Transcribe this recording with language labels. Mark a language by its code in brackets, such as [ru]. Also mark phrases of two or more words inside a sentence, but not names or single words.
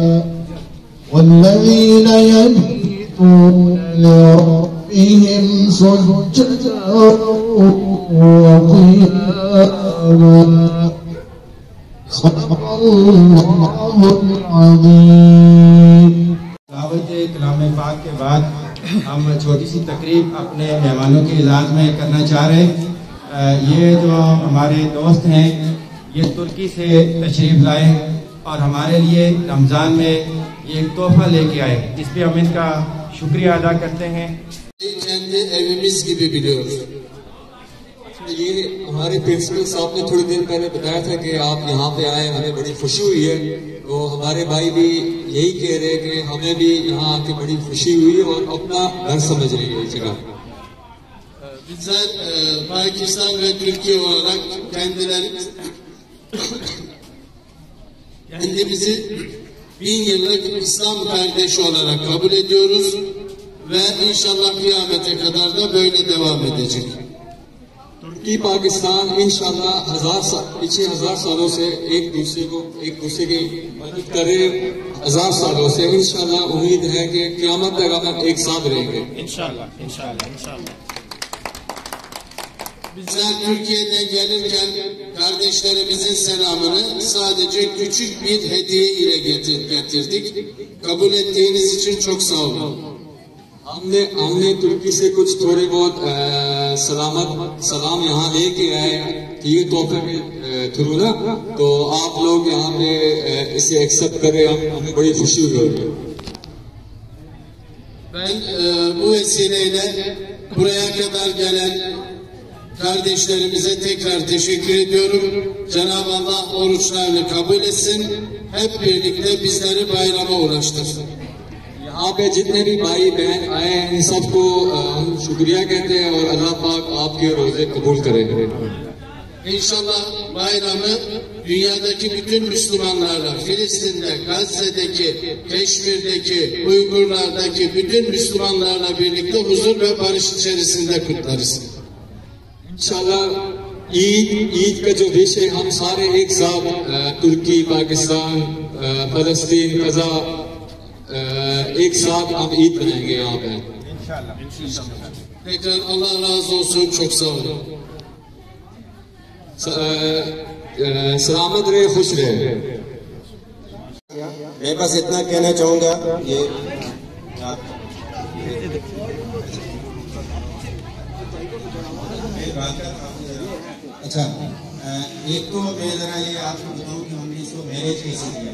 [ar] والذين يبيتون لربهم سجدا وقياما صدق الله العظيم। [hi] दावत कलाम पाक के बाद हम छोटी सी तकरीब अपने मेहमानों के इजाज़ में करना चाह रहे हैं। ये जो हमारे दोस्त हैं ये तुर्की से तशरीफ़ लाए और हमारे लिए रमज़ान में ये एक तोहफा लेके आए, इस पर हम इनका शुक्रिया अदा करते हैं। [tr] kendi evimiz gibi biliyoruz। [hi] ये हमारे प्रिंसिपल साहब ने थोड़ी देर पहले बताया था कि आप यहाँ पे आए, हमें बड़ी खुशी हुई है। तो हमारे भाई भी यही कह रहे हैं कि हमें भी यहाँ आके बड़ी खुशी हुई है और अपना घर समझ रही है जगह। [tr] Bizler Pakistan ve Türkiye olarak kendimizi 1000 yıllık İslam kardeşi olarak kabul ediyoruz ve inşallah kıyamete kadar da böyle devam edecek. [hi] तुर्की पाकिस्तान इंशाल्लाह पिछले 1000 सालों से एक दूसरे की मदद करे, 1000 सालों से इंशाल्लाह उम्मीद है कि क़यामत तक हम एक साथ रहेंगे इंशाल्लाह। [tr] Bizler Türkiye'den gelirken kardeşlerimizin selamını sadece küçük bir hediye ile getirdik. Kabul ettiğiniz için çok sağ olun. [hi] हमने तुर्की से कुछ थोड़े बहुत सलाम यहाँ लेके आए कि ये तोहफे के थ्रू ना, तो आप लोग यहाँ पे इसे एक्सेप्ट करें, हमें बड़ी खुशी हुई। [tr] Ben bu vesileyle buraya kadar gelen kardeşlerimize tekrar teşekkür ediyorum. Cenab-ı Allah oruçlarını kabul etsin. Hep birlikte bizleri bayrama ulaştırsın. [hi] यहाँ पे जितने भी भाई बहन आए हैं इन सबको हम शुक्रिया कहते हैं और अल्लाह पाक आपके रोजे कबूल करे। [tr] İnşallah bayramı dünyadaki bütün Müslümanlarla, Filistin'de, Gazze'deki, Keşmir'deki, Uygurlardaki bütün Müslümanlarla birlikte huzur ve barış içerisinde kutlarız. [hi] इंशाल्लाह ईद का जो विषय है हम सारे एक साथ तुर्की, पाकिस्तान, फलस्तीन, कज़ा एक साथ हम ईद मनाएंगे यहाँ पे इंशाल्लाह। [tr] Tekrar Allah razı olsun, çok sağ olun. [hi] सलामत रहे, खुश रहे। मैं बस इतना कहना चाहूँगा, अच्छा, एक तो मैं ज़रा ये आपको बताऊं कि हमने इसको मैनेज कैसे किया।